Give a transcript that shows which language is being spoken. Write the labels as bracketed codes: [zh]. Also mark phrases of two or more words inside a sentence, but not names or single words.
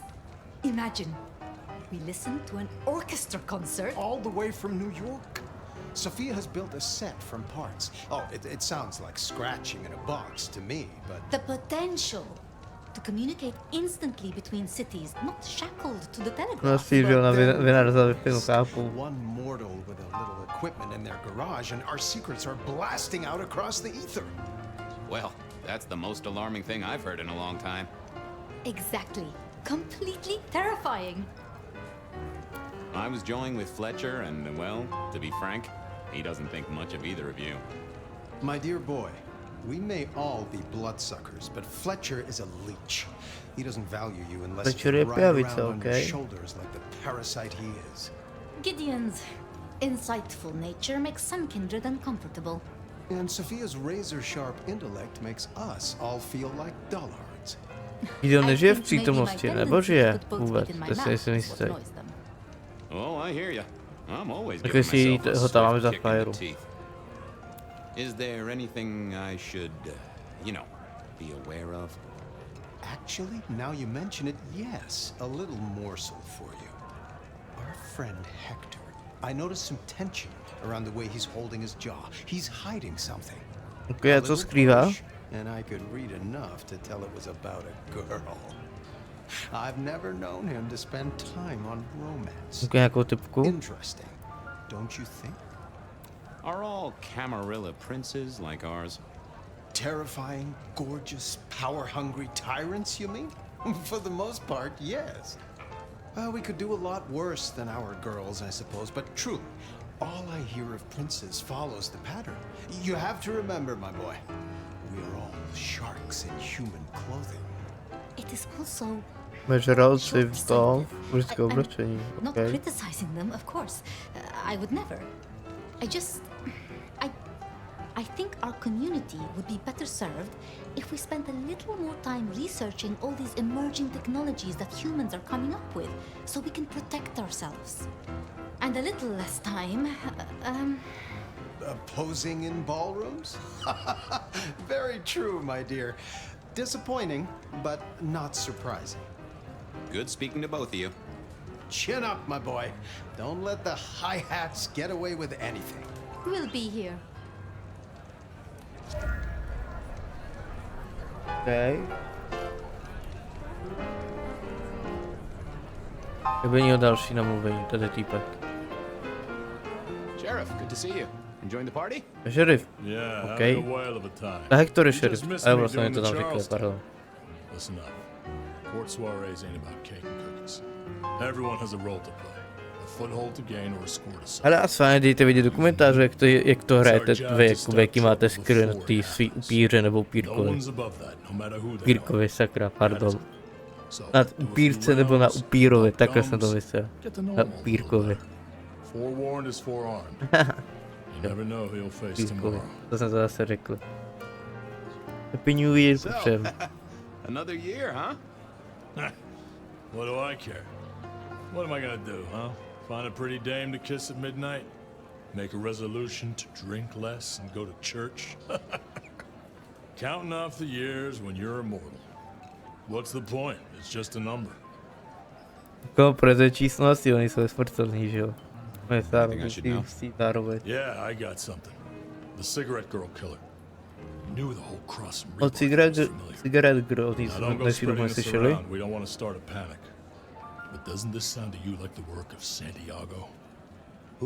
[en] Imagine, we listened to an orchestra concert. All the way from New York. Sophia has built a set from parts. Oh, it sounds like scratching in a box to me, but... The potential to communicate instantly between cities, not shackled to the telegraph. [cs] No si, že ona vynalezla Wi-Fi, chápu. [en] One mortal with a little equipment in their garage, and our secrets are blasting out across the ether. Well, that's the most alarming thing I've heard in a long time. Exactly. Completely terrifying. I was joined with Fletcher, and, well, to be frank, he doesn't think much of either of you. My dear boy, we may all be bloodsuckers, but Fletcher is a leech. He doesn't value you unless Fletcher you [cs] je [en] ride around [cs] pijavice, [en] on your okay. shoulders like the parasite he is. Gideon's insightful nature makes some kindred uncomfortable. And Sophia's razor-sharp intellect makes us all feel like dullards. [cs] Gideon nežije v přítomnosti, nebo žije vůbec, to si nejsem jistý. [en] Oh, I hear you. I'm always [cs] Tak [en] giving [cs] jestli [en] myself a [cs] ho tam máme [en] swift [cs] za [en] kick in the [cs] fajru. [en] teeth. Is there anything I should, be aware of? Actually, now you mention it, yes, a little morsel for you. Our friend Hector, I noticed some tension around the way he's holding his jaw. He's hiding something. [cs] Okay, a co skrývá? [en] And I could read enough to tell it was about a girl. I've never known him to spend time on romance. [cs] Okay, nějakou typku? [en] Interesting, don't you think? Are all Camarilla princes like ours? Terrifying, gorgeous, power-hungry tyrants, you mean? For the most part, yes. We could do a lot worse than our girls, I suppose, but truly, all I hear of princes follows the pattern. You have to remember, my boy, we are all sharks in human clothing. It is also [cs] Mežralci v tom, mužské oblečení, [en] not okay. criticizing them, of course. I would never. I think our community would be better served if we spent a little more time researching all these emerging technologies that humans are coming up with, so we can protect ourselves. And a little less time, Posing in ballrooms? Very true, my dear. Disappointing, but not surprising. Good speaking to both of you. Chin up, my boy. Don't let the hi-hats get away with anything. we'll be here. Okay. [cs] Kdyby měl další namluvení, tady týpek. [en] Sheriff, good to see you. Enjoying the party? [cs] Šerif. [en] Yeah, Okay. having a whale of a time. [cs] A Hector je šerif. [en] Just missed [cs] Ale [en] me [cs] vlastně mi [en] doing [cs] to [en] the [cs] tam řekl, [en] Charleston. [cs] pardon. [en] Listen up. Court soirees ain't about cake and cookies. Everyone has a role to play. A foothold to gain or a score to settle. [cs] Ale a s vámi dejte vidět do komentářů, jak to hrajete vy, jaký máte skill na ty svý upíře nebo upírkovi. Upírkovi, sakra, pardon. Na upírce nebo na upírovi, takhle jsem to myslel. Na upírkovi. [en] Forewarned is forearmed. You never know who you'll face tomorrow. [cs] To jsem to zase řekl. [en] Happy New Year [cs] všem. [en] Another year, huh? What do I care? What am I gonna do, huh? Find a pretty dame to kiss at midnight? Make a resolution to drink less and go to church? Counting off the years when you're immortal. What's the point? It's just a number. [cs] Koho preze číslo asi, oni jsou smrtelní, že jo? [en] Yeah, I got something. The cigarette girl killer. Knew the whole cross and [cs] O [en] cigarette girl, [cs] ty [en] Now, don't go [cs] než [en] spreading [cs] jsme [en] this [cs] slyšeli. [en] around. We don't want to start a panic. But doesn't this sound to you like the work of Santiago? Who?